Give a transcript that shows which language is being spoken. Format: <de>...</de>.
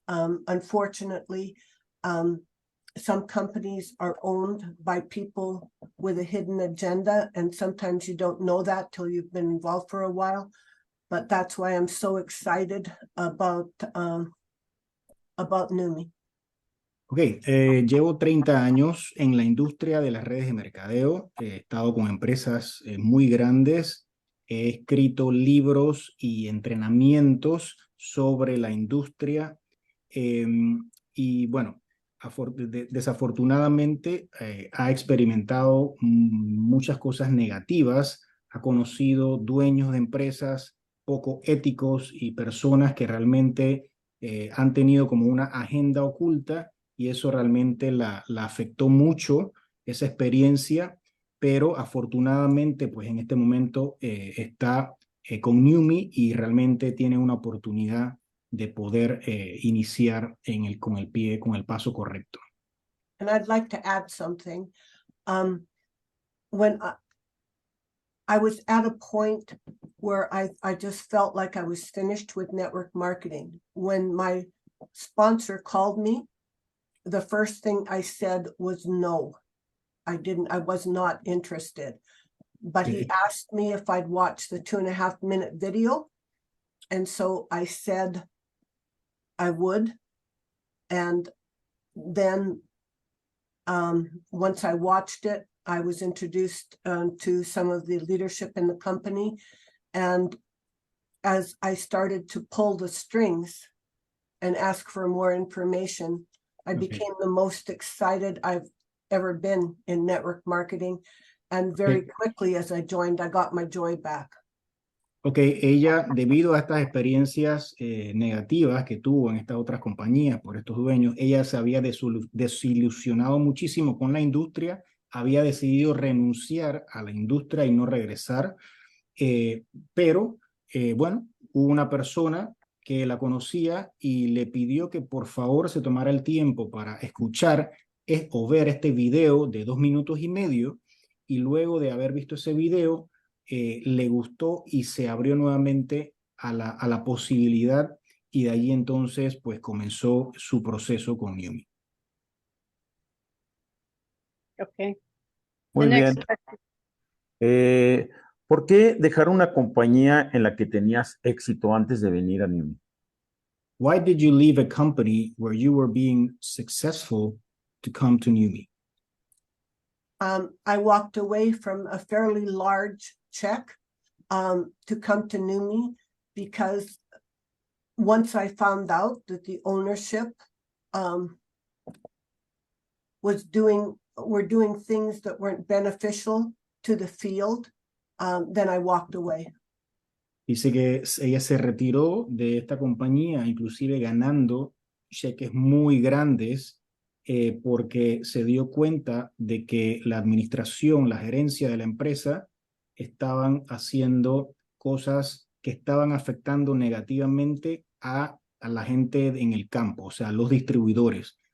<en>Unfortunately, some companies are owned by people with a hidden agenda, and sometimes you don't know that till you've been involved for a while. But that's why I'm so excited about Neumi.</en> <es>Ok, llevo 30 años en la industria de las redes de mercadeo. He estado con empresas muy grandes. He escrito libros y entrenamientos sobre la industria. Y bueno, desafortunadamente ha experimentado muchas cosas negativas. Ha conocido dueños de empresas poco éticos y personas que realmente han tenido como una agenda oculta, y eso realmente la afectó mucho, esa experiencia, pero afortunadamente pues en este momento está con Neumi y realmente tiene una oportunidad de poder iniciar con el paso correcto.</es> <en>And I'd like to add something. When I was at a point where I just felt like I was finished with network marketing. When my sponsor called me, the first thing I said was no. I was not interested. But he asked me if I'd watch the 2.5-minute video. And so I said I would. And then once I watched it, I was introduced to some of the leadership in the company. And as I started to pull the strings and ask for more information, I became the most excited I've ever been in network marketing. And very quickly as I joined, I got my joy back.</en> <es>Ok, ella, debido a estas experiencias negativas que tuvo en estas otras compañías por estos dueños, ella se había desilusionado muchísimo con la industria, había decidido renunciar a la industria y no regresar, pero bueno, hubo una persona que la conocía y le pidió que por favor se tomara el tiempo para escuchar o ver este video de 2 minutos y medio, y luego de haber visto ese video, le gustó y se abrió nuevamente a la posibilidad, y de ahí entonces pues comenzó su proceso con Neumi.</es> <en>Okay.</en> <es>Muy bien. ¿Por qué dejar una compañía en la que tenías éxito antes de venir a Neumi?</es> <en>Why did you leave a company where you were being successful to come to Neumi? I walked away from a fairly large check to come to Neumi because once I found out that the ownership were doing things that weren't beneficial to the field, then I walked away.</en> <es>Dice que ella se retiró de esta compañía, inclusive ganando cheques muy grandes, porque se dio cuenta de que la administración, la gerencia de la empresa, estaban haciendo cosas que estaban afectando negativamente a la gente en el campo, o sea, a los distribuidores.</es>